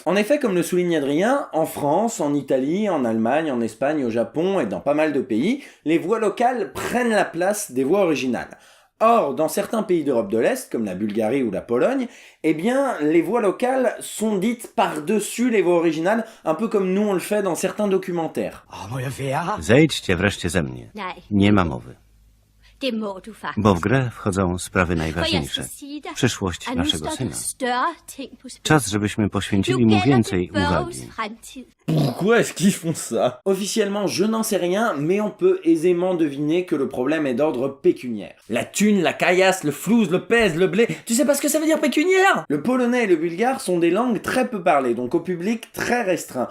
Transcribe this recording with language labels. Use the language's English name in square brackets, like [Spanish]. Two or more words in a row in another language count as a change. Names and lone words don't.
[French] En effet, comme le souligne Adrien, en France, en Italie, en Allemagne, en Espagne, au Japon et dans pas mal de pays, les voix locales prennent la place des voix originales. Or, dans certains pays d'Europe de l'Est, comme la Bulgarie ou la Pologne, eh bien, les voix locales sont dites par-dessus les voix originales, un peu comme nous on le fait dans certains documentaires. [Polish] Zejdźcie wreszcie ze mnie. [Danish] Nej, [Polish] Nie ma mowy. [Danish] det må du faktisk. [Polish] Bo w grę wchodzą sprawy [Danish] For jeg [Polish] najważniejsze. [Danish] skal sige dig, [Polish] Przyszłość [Danish] at nu [Polish] naszego [Danish] står [Polish] syna. [Danish] der større ting på spil. [Polish] Czas, żebyśmy [Danish] Nu [Polish] poświęcili mu [Danish] gælder [Polish] więcej [Danish] det Børges [Polish] uwagi. [Danish] fremtid. [French] Pourquoi est-ce qu'ils font ça? Officiellement, je n'en sais rien, mais on peut aisément deviner que le problème est d'ordre pécuniaire. La thune, la caillasse, le flouze, le pèse, le blé, tu sais pas ce que ça veut dire pécuniaire? Le polonais et le bulgare sont des langues très peu parlées, donc au public très restreint.